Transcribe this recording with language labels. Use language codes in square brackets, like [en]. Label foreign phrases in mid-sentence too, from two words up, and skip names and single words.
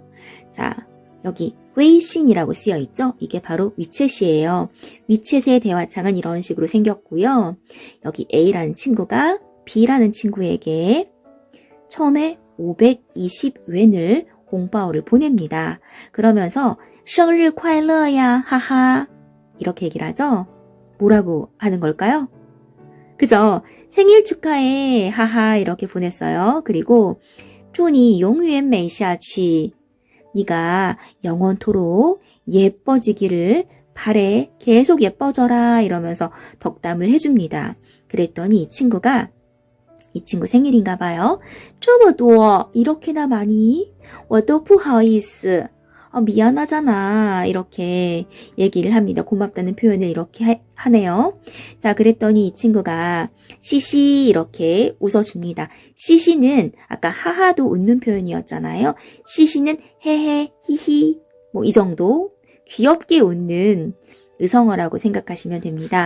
[ko] 자, 여기 웨이신이라고 쓰여 있죠? 이게 바로 위챗이에요. 위챗의 대화창은 이런 식으로 생겼고요. 여기 A라는 친구가 B라는 친구에게 처음에 520웬을 홍바오를 보냅니다. [zh] 그러면서 生日快乐呀, [ko] 하하 이렇게 얘기를 하죠. 뭐라고 하는 걸까요? 그죠? 생일 축하해, 하하 이렇게 보냈어요. [zh] 그리고 祝你永远美下去. [ko] 네가 영원토록 예뻐지기를 바래, 계속 예뻐져라 이러면서 덕담을 해줍니다. 그랬더니 이 친구 생일인가 봐요. [zh] 这么多, [ko] 이렇게나 많이? [zh] 我都不好意思. [ko] 미안하잖아 이렇게 얘기를 합니다. 고맙다는 표현을 이렇게 하네요. 자, 그랬더니 이 친구가 시시 이렇게 웃어줍니다. 시시는 아까 하하도 웃는 표현이었잖아요. 시시는 헤헤 히히 이 정도 귀엽게 웃는 의성어라고 생각하시면 됩니다.